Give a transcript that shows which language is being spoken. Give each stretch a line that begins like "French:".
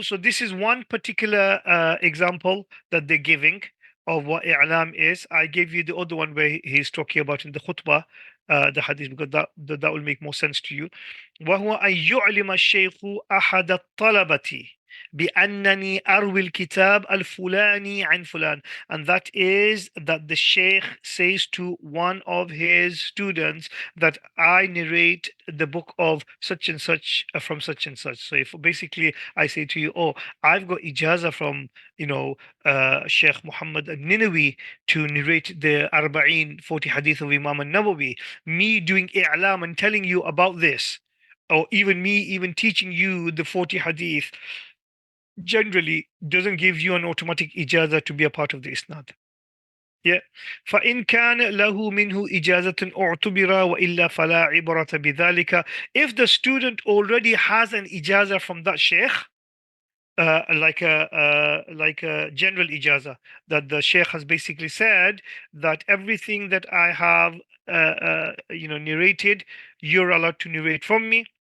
English: So this is one particular example that they're giving of what i'lam is. I gave you the other one where he's talking about in the khutbah, the hadith, because that will make more sense to you.
Arabic: وهو أن يعلم الشيخ أحد الطلبة بأنني أروي الكتاب الفلاني عن فلان.
English: And that is that the sheikh says to one of his students that I narrate the book of such and such from such and such. So if basically I say to you, oh, I've got ijaza from Sheikh Muhammad al-Ninawi to narrate the 40 hadith of Imam al-Nawawi, me doing i'lam and telling you about this, or even me teaching you the 40 hadith, generally doesn't give you an automatic ijaza to be a part of the isnad. Yeah.
Arabic: فإن كان له منه إجازة اعتبر وإلا فلا عبرة بذلك.
English: If the student already has an ijaza from that sheikh, like a general ijaza, that the sheikh has basically said that everything that I have narrated, you're allowed to narrate from me.